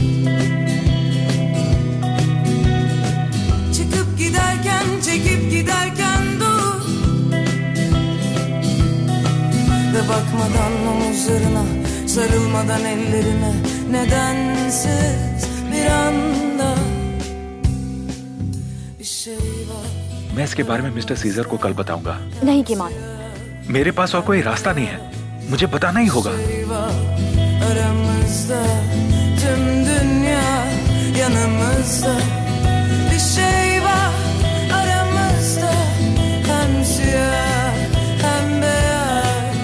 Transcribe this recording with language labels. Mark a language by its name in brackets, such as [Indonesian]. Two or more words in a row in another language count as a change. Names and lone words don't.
[Turkish] Çıkıp giderken, çekip giderken dur. Ve bakmadan omuzlarına, sarılmadan ellerine nedensiz bir anda bir şey var. [Hindi] मैं इसके बारे में मिस्टर सीजर को कल बताऊंगा। नहीं कीमान, मेरे पास और कोई रास्ता नहीं है, मुझे बताना ही होगा। [Turkish] Şey var aramızda, tüm dünya yanımızda. Bir şey var aramızda, hem siyah hem beyaz.